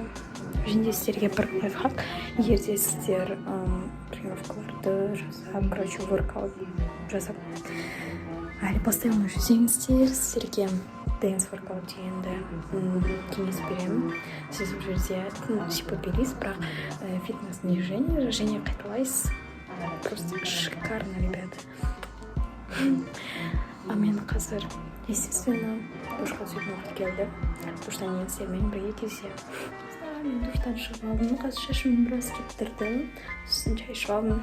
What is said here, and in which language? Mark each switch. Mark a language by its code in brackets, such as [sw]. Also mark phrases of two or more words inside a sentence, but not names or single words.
[kk] Және де сіздерге бір лайфхак. Егер де сіздер тренировкаларды жасап, короче, воркаут жасап әлі постоянно жүрсеңіздер, сіздерге [en] dance workout [kk] дегенді кеңес беремін. Сіз бұл жерде сипапелиз, бірақ фитнес движение және қайталайсыз. [ru] Просто шикарно, ребята. [kk] А мен қазір, естественно, душқа түсетін уақыт келді. Душтан кейін сіздермен бірге келсем. мен душтан шығып алдым. Қазір шашымды біраз кептірдім. Сосын шай ішіп алдым.